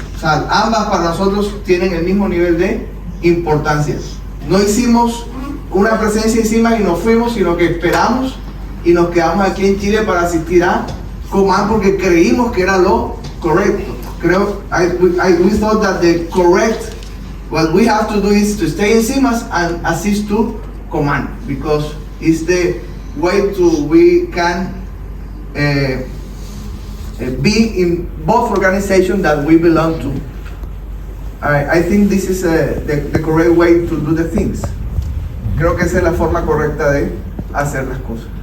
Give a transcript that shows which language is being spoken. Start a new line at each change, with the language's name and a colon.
Spanish: O sea, ambas para nosotros tienen el mismo nivel de importancia. No hicimos una presencia encima y nos fuimos, sino que esperamos y nos quedamos aquí en Chile para asistir a Command porque creímos que era lo correcto.
English: We thought that the correct, what we have to do is to stay in CIMAS and assist to Command, because it's the way we can be in both organizations that we belong to. I think this is the correct way to do the things.
Spanish: Creo que esa es la forma correcta de hacer las cosas.